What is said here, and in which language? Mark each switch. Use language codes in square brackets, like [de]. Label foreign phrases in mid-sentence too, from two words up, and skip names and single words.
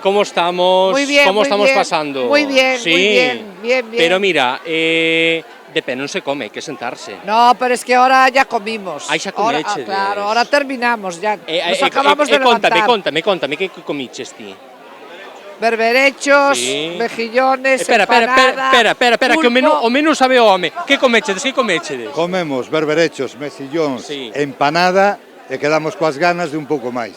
[es] ¿Cómo estamos? Muy bien, ¿Cómo muy estamos bien, pasando? muy bien, sí. muy bien, bien, bien. [gl] Pero mira, de pé non se come, hay que sentarse. [es] No, pero es que ahora ya comimos. [gl] Ai, xa [es] Ahora, [gl] comechedes. [es] claro, ahora terminamos ya. Nos acabamos de levantar. [gl] Contame, que comiches ti? [es] Berberechos, Sí. mejillones, [gl] Espera, [es] empanada, [gl] que [es] pulpo. [gl] o menú sabe o home. Que comechedes? Comemos berberechos, mexillóns, empanada e quedamos coas ganas de un pouco máis.